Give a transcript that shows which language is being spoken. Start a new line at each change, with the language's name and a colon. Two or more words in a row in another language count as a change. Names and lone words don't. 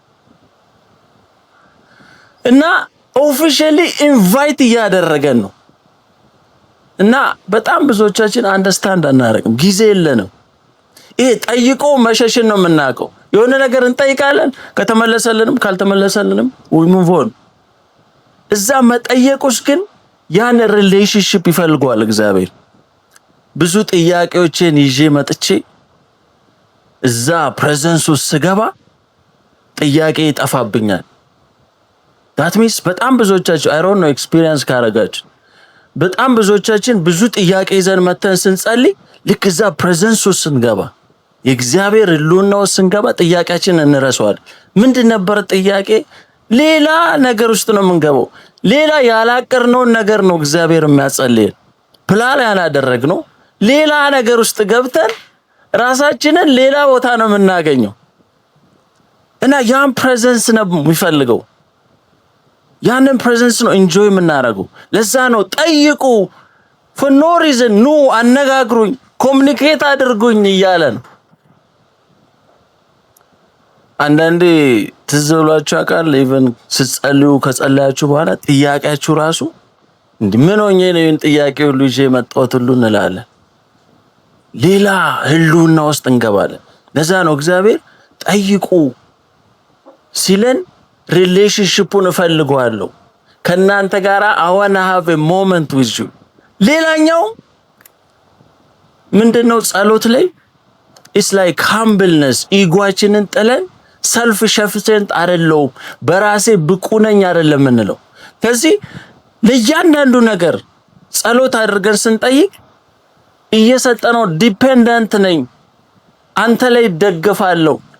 Amharic: እና
English: officially invite
Amharic: እያደረገን ነው እና በጣም ብዙዎቻችን አንደርስታንድ አናረግም ጊዜ የለንም ይሄ ጠይቆ መሸሽን ነው የምናውቀው የሆነ ነገር እንጠይቃለን ከተመለሰልንም ካልተመለሰልንም
English: we move on
Amharic: እዛ መጠየቁስ ግን ያን ሪሌሽንሺፕ ይፈልጋል እግዚአብሔር ብዙ ጥያቄዎችን ይዤ መጥቼ እዛ ፕሬዘንስ ውስጥ ስገባ ጥያቄ ይጠፋብኛል።
English: that means
Amharic: በጣም ብዙዎቻችሁ
English: I don't know
Amharic: ኤክስፒሪየንስ ካረጋችሁ በጣም ብዙዎቻችን ብዙ ጥያቄ ይዘን መተን ስንጸልይ ልክ እዛ ፕሬዘንስ ውስጥ ስንገባ የእግዚአብሔር ሕልውና ውስጥ ስንገባ ጥያቄያችንን እንረሳዋለን። ምንድን ነበር ጥያቄ? ሌላ ነገር ውስጥ ነው የምንገባው። ሌላ ያላቀርነውን ነገር ነው እግዚአብሔር የሚያጸልየን። ፕላን ያላደረግነው ሌላ ነገር ውስጥ ገብተን ራሳችንን ሌላ ቦታ ነው የምናገኘው እና ያን ፕሬዘንስ ነው የሚፈልገው። ያንን ፕሬዘንስ ነው ኢንጆይ የምናደርገው። ለዛ ነው ጠይቁ
English: for no reason
Amharic: ኑ አነጋግሩኝ ኮሙኒኬት አድርጉኝ እያለ ነው። አንዳንዴ ትዝ ብሏችሁ ያውቃል? ኢቭን ስትጸልዩ ከጸለያችሁ በኋላ ጥያቄያችሁ ራሱ ምን ሆኜ ነው ይሄን ጥያቄ ሁሉ ይዤ መጣሁት ሁሉ እንላለን። ሌላ ሕልውና ውስጥ እንገባለን። ለዛ ነው እግዚአብሔር ጠይቁ ሲለን ሪሌሽንሺፑን እፈልገዋለሁ ከናንተ ጋር
English: I wanna have a moment with you።
Amharic: ሌላኛው ምንድነው? ጸሎት ላይ
English: it's like humbleness
Amharic: ኢጓችንን ጥለን ሰልፍ ሸፍተንት አይደለም በራሴ ብቁ ነኝ አይደለም እንለው። ከዚህ ለእያንዳንዱ ነገር ጸሎት አድርገን ስንጠይቅ እየሰጠነው ዲፔንደንት ነኝ አንተ ላይ ደግፋለሁ